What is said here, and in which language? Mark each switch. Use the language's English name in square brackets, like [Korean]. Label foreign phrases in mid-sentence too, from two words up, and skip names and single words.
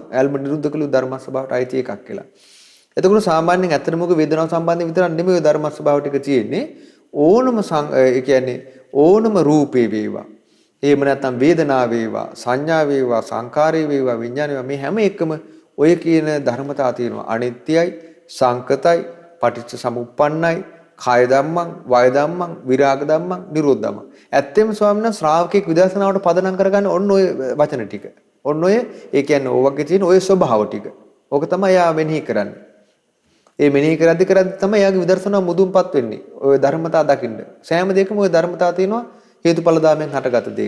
[Sinhala] ඇල්ම නිරුද්ධ කළු ධර්ම ස්වභාවයට අයිති එකක් කියලා. එතකොට සාමාන්‍යයෙන් ඇත්තටම මොකද වේදනාව සම්බන්ධයෙන් විතරක් නෙමෙයි ධර්ම ස්වභාව ටික තියෙන්නේ. ඕනම ඒ කියන්නේ ඕනම රූපේ වේවා. එහෙම නැත්නම් වේදනාව වේවා, සංඥා වේවා, සංකාරය වේවා, විඥාන වේවා මේ හැම එකම ඔය කියන ධර්මතා තියෙනවා. අනිත්‍යයි, සංකතයි, පටිච්ච සමුප්පන්නයි, [Pali] කාය ධම්මං, වය ධම්මං, විරාග ධම්මං, නිරෝධ ධම්මං. [Sinhala] ඇත්තෙම ස්වාමීන් වහන්සේ ශ්‍රාවකෙක් විදර්ශනාවට පදනම් කරගන්නේ ඔන්න ඔය වචන ටික. ඔන්න ඔය ඒ කියන්නේ ඔය වගේ තියෙන ඔය ස්වභාව ටික. ඕක තමයි යා මෙනෙහි කරන්නේ. ඒ මෙනෙහි කරද්දි තමයි යාගේ විදර්ශනාව මුදුන්පත් වෙන්නේ. ඔය ධර්මතා දකින්න. සෑම දෙයකම ඔය ධර්මතා තියෙනවා. හේතුඵල ධාමයෙන් හටගත දෙයක.